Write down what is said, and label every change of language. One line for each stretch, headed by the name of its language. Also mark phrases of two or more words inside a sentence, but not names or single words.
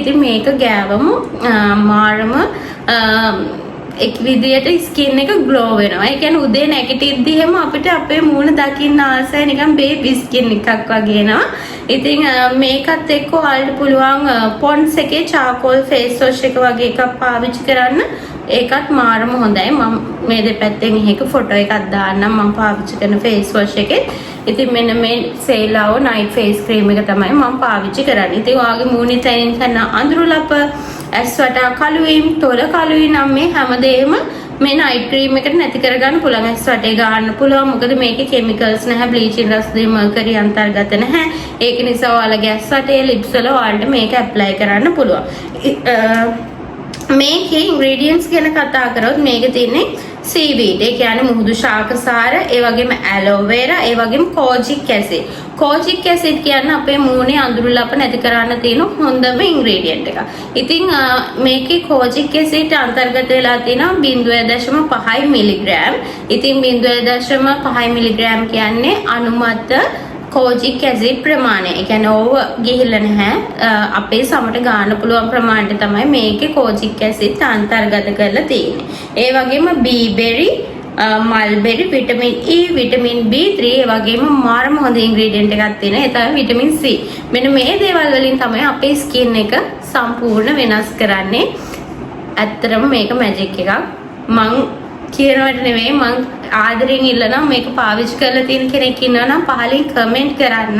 Sinhala: ඉතින් මේක ගෑවම මාරම එක් විදියට ස්කින් එක ග්ලෝ වෙනවා. ඒ කියන්නේ උදේ නැගිටිද්දි එහෙම අපිට අපේ මූණ දකින්න ආසයි නිකන් බේබි ස්කින් එකක් වගේ එනවා. ඉතින් මේකත් එක්ක ඔයාලට පුළුවන් පොන්ඩ්ස් එකේ
English: charcoal face wash
Sinhala: එක වගේ එකක් පාවිච්චි කරන්න. ඒකත් මාරම හොඳයි. මම මේ දෙපැත්තෙන් එක ෆොටෝ එකක් දාන්නම් මම පාවිච්චි කරන
English: face wash
Sinhala: එකේ. ඉතින් මෙන්න මේ සේලාව
English: night face cream
Sinhala: එක තමයි මම පාවිච්චි කරන්නේ. ඉතින් ඔයාගේ මූණේ තැනින් අඳුරු ලප ඇස් වටා කළු වීම, තොල කළු වීම නම් මේ හැමදේම මේ
English: night cream
Sinhala: එකට නැති කරගන්න පුළුවන්. ඇස් වටේ ගන්න පුළුවන්. මොකද මේකේ chemicals නැහැ, bleaching රසදී mercury අන්තර්ගත නැහැ. ඒක නිසා ඔයාලගේ ඇස් වටේ lips වල ඔයාලට මේක apply කරන්න පුළුවන්. මේකේ ingredients ගැන කතා කරොත් මේක තියෙන්නේ seaweed, ඒ කියන්නේ මුහුදු ශාකසාර, ඒ වගේම
English: aloe vera,
Sinhala: ඒ වගේම
English: kojic acid. Kojic acid
Sinhala: කියන්නේ අපේ මූණේ අඳුරු ලප නැති කරන්න තියෙන හොඳම ingredient එකක්. ඉතින් මේකේ
English: kojic acid
Sinhala: අන්තර්ගත වෙලා තියෙනවා 0.5 mg. ඉතින් 0.5 mg කියන්නේ අනුමත
English: kojic acid
Sinhala: ප්‍රමාණය. ඒ කියන්නේ ඕව ගිහිල්ලා නැහැ. අපේ සමට ගන්න පුළුවන් ප්‍රමාණයට තමයි මේකේ
English: kojic acid
Sinhala: අන්තර්ගත කරලා තියෙන්නේ. ඒ වගේම
English: bee berry, mulberry, vitamin E, vitamin B3,
Sinhala: ඒ වගේම මාරම හොඳ ingredient එකක් තියෙනවා. ඒ තමයි
English: vitamin C.
Sinhala: මෙන්න මේ දේවල් වලින් තමයි අපේ skin එක සම්පූර්ණ වෙනස් කරන්නේ. ඇත්තටම මේක magic එකක්. මං කියනවට නෙවෙයි, මං ආදරෙන් ඉල්ලනවා මේක පාවිච්චි කරලා තියෙන කෙනෙක් ඉන්නවා නම් පහලින් කමෙන්ට් කරන්න.